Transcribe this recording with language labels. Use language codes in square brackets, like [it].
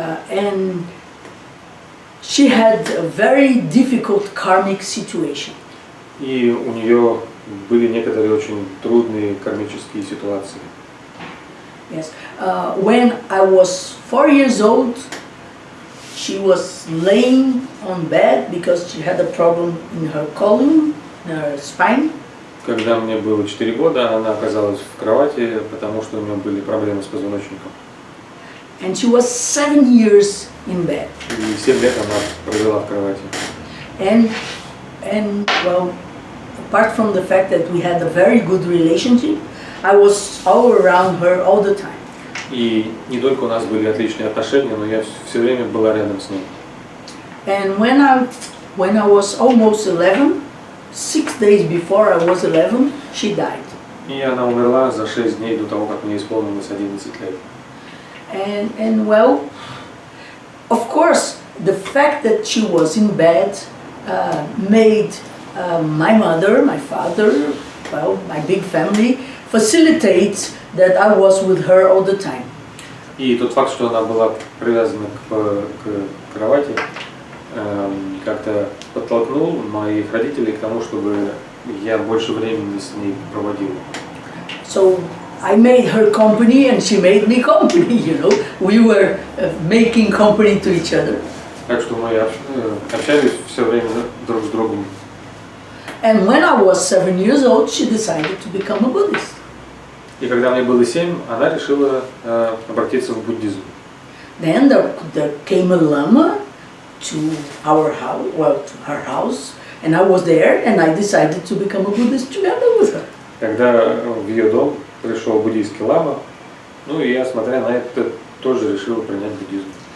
[en] And she had a very difficult karmic situation. [ru] И у нее были некоторые очень трудные кармические ситуации. [en] Yes. When I was 4 years old, she was laying on bed because she had a problem in her column, in her spine. [ru] Когда мне было 4 года, она оказалась в кровати, потому что у нее были проблемы с позвоночником. [en] And she was 7 years in bed. [ru] И 7 лет она провела в кровати. [en] And well, apart from the fact that we had a very good relationship, I was all around her all the time. [ru] И не только у нас были отличные отношения, но я все время была рядом с ней. [en] And when I was almost 11, 6 days before I was 11, she died. [ru] И она умерла за 6 дней до того, как мне исполнилось 11 лет. [en] And well, of course, the fact that she was in bed made my mother, my father, well, my big family, facilitate that I was with her all the time. [ru] И тот факт, что она была привязана к кровати, как-то подтолкнул моих родителей к тому, чтобы я больше времени с ней проводил. [en] So I made her company and she made me company, you know. We were making company to each other. [ru] Так что мы общались все время друг с другом. [en] And when I was 7 years old, she decided to become a Buddhist. [ru] И когда мне было 7, она решила обратиться в буддизм. [en] Then there came a lama to our house, well, to her house, and I was there, and I decided to become a Buddhist together with her. [ru] Когда в ее дом пришел буддийский лама, ну и я, смотря на это, тоже решил принять буддизм.